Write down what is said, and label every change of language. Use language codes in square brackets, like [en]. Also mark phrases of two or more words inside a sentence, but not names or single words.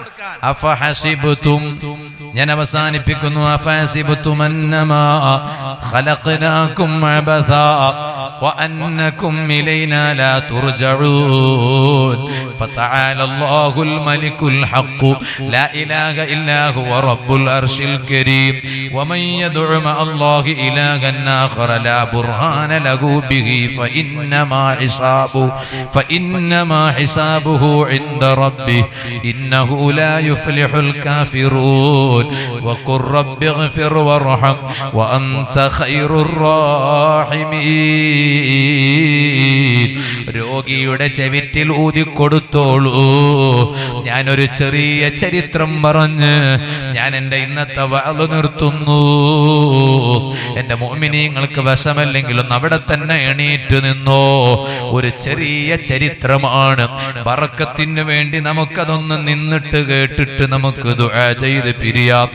[ar] അഫഹസിബതും, [ml] ഞാൻ അവസാനിപ്പിക്കുന്നു, [ar] أفحسبتم أنما خلقناكم عبثا وأنكم إلينا لا ترجعون فتعالى الله الملك الحق لا إله إلا هو رب العرش الكريم ومن يدع مع الله إلها آخر لا برهان له به فإنما حسابه عند ربه إنه لا يفلح الكافرون وقل رب اغفر وارحم وأنت خير الراحمين. [ml] രോഗിയുടെ ചെവിറ്റിൽ ഊതിക്കൊടുത്തോളൂ. ഞാനൊരു ചെറിയ ചരിത്രം പറഞ്ഞ് ഞാൻ എൻ്റെ ഇന്നത്തെ വഅദ് നിർത്തുന്നു. എൻ്റെ മുഅ്മിനീങ്ങൾക്ക് വശമല്ലെങ്കിലും അവിടെ തന്നെ എണീറ്റ് നിന്നോ. ഒരു ചെറിയ ചരിത്രമാണ്, ബറക്കത്തിന് വേണ്ടി നമുക്കതൊന്ന് നിന്നിട്ട് കേട്ടിട്ട് നമുക്ക് ദുആ ചെയ്ത് പിരിയാം.